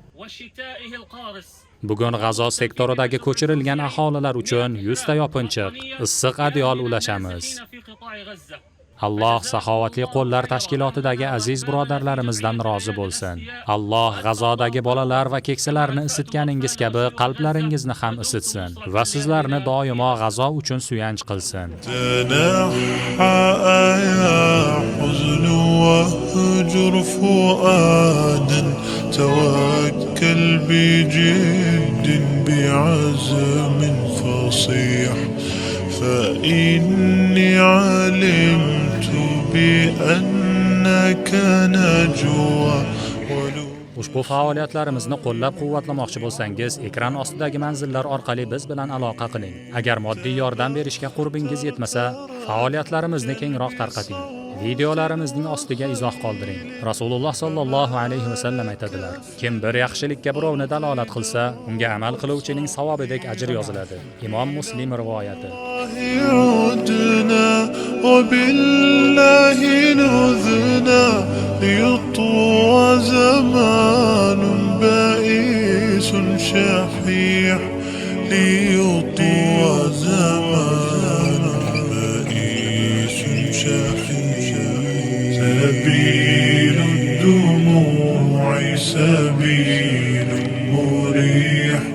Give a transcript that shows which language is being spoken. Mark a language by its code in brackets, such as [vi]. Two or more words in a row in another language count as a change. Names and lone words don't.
[uz] Bugun G'azo sektoridagi ko'chirilgan aholilar uchun 100 ta yopinchiq, issiq adyol ulashamiz. Alloh Saxovatli qo'llar tashkilotidagi aziz birodarlarimizdan rozi bo'lsin. Alloh G'azodagi bolalar va keksalarni isitganingiz kabi qalblaringizni ham isitsin va sizlarni doimo G'azo uchun suyanch qilsin. [ar] توكل بجد بعزم فصيح فإني علمت بأنك نجوى. [uz] Ushbu faoliyatlarimizni qo'llab-quvvatlamoqchi bo'lsangiz, ekran ostidagi manzillar orqali biz bilan aloqa qiling. Agar moddiy yordam berishga qurbingiz yetmasa, faoliyatlarimizni kengroq tarqating. Videolarimizning ostiga izoh qoldiring. Rasululloh [ar] صلى الله عليه وسلم [uz] aytadilar: kim bir yaxshilikka birovni dalolat qilsa, unga amal qiluvchining savobidek ajr yoziladi. Imom Muslim rivoyati. [ar] وبالله نذنا ليطوى زمان بائس شحيح ليطوى زمان بائس شحيح سبيل الدموع سبيل مريح